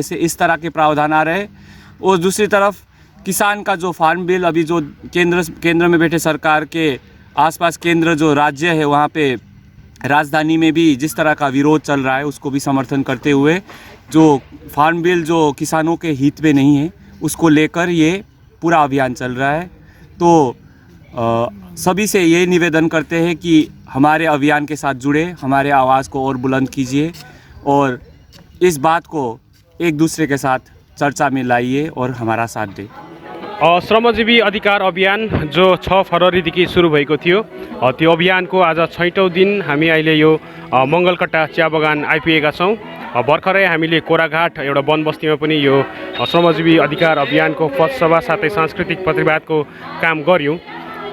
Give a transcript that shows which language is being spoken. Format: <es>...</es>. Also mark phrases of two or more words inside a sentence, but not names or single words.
<hi>ऐसे इस तरह के प्रावधान आ रहे हैं। और दूसरी तरफ किसान का जो</hi> <en>farm bill</en> <hi>अभी जो केंद्र में बैठे सरकार के आसपास केंद्र जो राज्य है वहाँ पे राजधानी में भी जिस तरह का विरोध चल रहा है उसको भी समर्थन करते हुए जो</hi> <en>farm bill</en> <hi>जो किसानों के हित में नहीं है उसको लेकर ये पूरा अभियान चल रहा है। तो सभी से ये निवेदन करते हैं कि हमारे अभियान के साथ जुड़े, हमारे आवाज़ को और बुलंद कीजिए और इस बात को एक दूसरे के साथ चर्चा में लाइए और हमारा साथ दे।</hi> <ne>श्रमजीवी अधिकार अभियान जो 6 फरवरीदेखि सुरु भएको थियो, त्यो अभियानको आज 6औं दिन हामी अहिले यो मङ्गलकट्टा चिया बगान आइपुगेका छौँ। भर्खरै हामीले कोराघाट एउटा वन बस्तीमा पनि यो श्रमजीवी अधिकार अभियानको पथसभा साथै सांस्कृतिक प्रतिवादको काम गर्यौँ।</ne>